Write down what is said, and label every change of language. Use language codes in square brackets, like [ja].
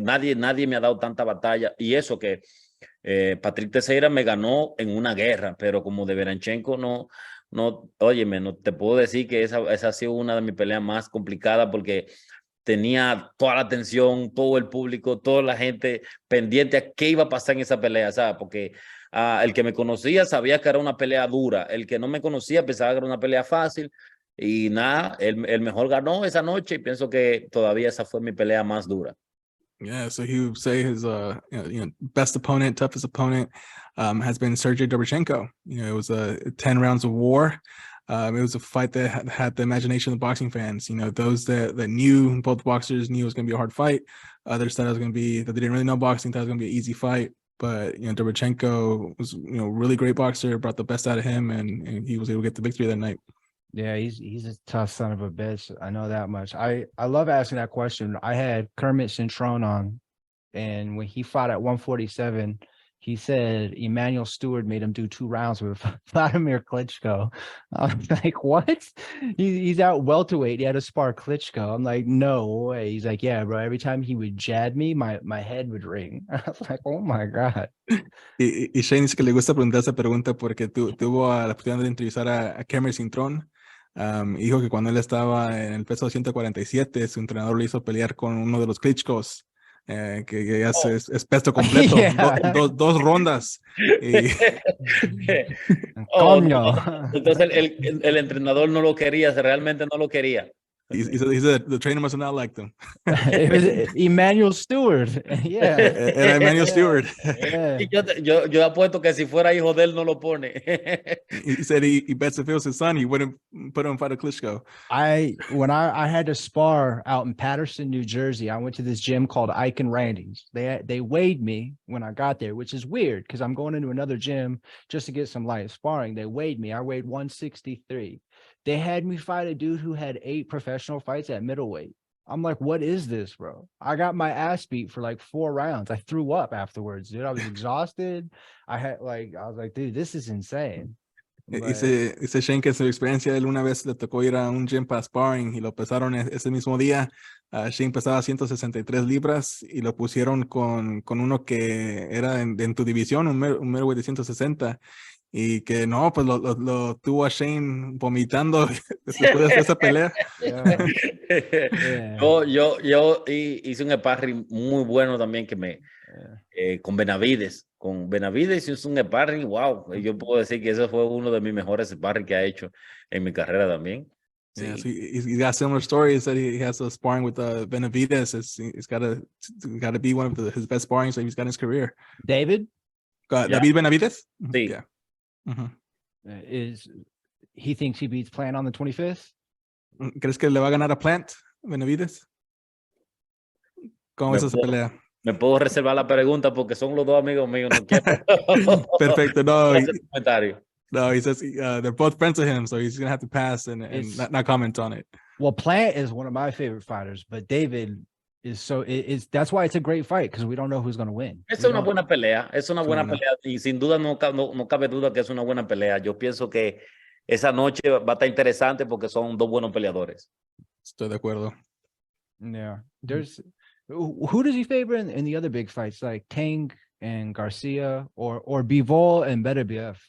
[es] Nadie me ha dado tanta batalla. Y eso que Patrick Teixeira me ganó en una guerra, pero como de Veranchenko óyeme, no te puedo decir que esa ha sido una de mis peleas más complicadas porque tenía toda la atención, todo el público, toda la gente pendiente a qué iba a pasar en esa pelea, ¿sabes? Porque el que me conocía sabía que era una pelea dura, el que no me conocía pensaba que era una pelea fácil y nada, el mejor ganó esa noche y pienso que todavía esa fue mi pelea más dura. [en] Yeah, so he would say his best opponent, toughest opponent has been Sergey Derevyanchenko. It was 10 rounds of war. It was a fight that had the imagination of the boxing fans. Those that knew, both boxers knew it was going to be a hard fight. Others thought it was going to be, that they didn't really know boxing, thought it was going to be an easy fight. But Derevyanchenko was really great boxer, brought the best out of him, and he was able to get the victory that night. Yeah, he's a tough son of a bitch. I know that much. I love asking that question. I had Kermit Cintrone on, and when he fought at 147, he said Emmanuel Stewart made him do 2 rounds with Vladimir Klitschko. I was like, what? He's out welterweight. He had to spar Klitschko. I'm like, no way. He's like, yeah, bro. Every time he would jab me, my head would ring. I was like, oh my God. [es] Y Shane dice que le gusta preguntar esa pregunta porque tuvo la oportunidad de entrevistar a Kermit Cintrone. Dijo que cuando él estaba en el peso 147, su entrenador le hizo pelear con uno de los Klitschkos, que ya es peso completo, [en] Yeah. [es] dos rondas. Y [en] Oh, no, [es] Coño. entonces el entrenador no lo quería, realmente no lo quería. [en] he said the trainer must have not liked him. It was Emmanuel Stewart. Yeah. [es] Era Emmanuel Stewart. [en] Yeah. [es] Y yo apuesto que si fuera hijo de él no lo pone. [en] He said he bets if it was his son, he wouldn't put him in fight a Klitschko. When I had to spar out in Patterson, New Jersey, I went to this gym called Ike and Randy's. They weighed me when I got there, which is weird because I'm going into another gym just to get some light sparring. They weighed me. I weighed 163. They had me fight a dude who had 8 professional fights at middleweight. I'm like, what is this, bro? I got my ass beat for like 4 rounds. I threw up afterwards, dude. I was exhausted. I was like, dude, this is insane. But [es] Dice Shane que su experiencia, él una vez le tocó ir a un gym para sparring y lo pesaron ese mismo día. Shane pesaba 163 libras y lo pusieron con uno que era en tu división, un middleweight de 160. Y que no, pues lo tuvo a Shane vomitando después de esa pelea. [en] yeah. Yeah. [es] Yo hice un sparring muy bueno también con Benavides. Con Benavides hice un sparring, wow. Yo puedo decir que ese fue uno de mis mejores sparring que ha hecho en mi carrera también. [en] Yeah, [es] Sí. [en] so he's got similar stories that he has a sparring with Benavides. It's got to be one of his best sparring that he's got in his career. David David Benavides? [es] Sí. [en] Yeah. Uh-huh. is he thinks he beats Plant on the 25th? [es] ¿Crees que le va a ganar a Plant, Benavides? ¿Cómo ves esa pelea? Me puedo reservar la pregunta porque son los dos amigos míos. No quiero. Perfecto. No, Hacer comentario. [en] no, he says they're both friends of him, so he's going to have to pass and not comment on it. Well, Plant is one of my favorite fighters, but David is that's why it's a great fight because we don't know who's going to win. [es] Es una buena pelea, es una buena pelea y sin duda no cabe duda que es una buena pelea. Yo pienso que esa noche va a estar interesante porque son dos buenos peleadores. Estoy de acuerdo. [en] Yeah. Who does he favor in the other big fights like Tang and Garcia or Bivol and Beterbiev?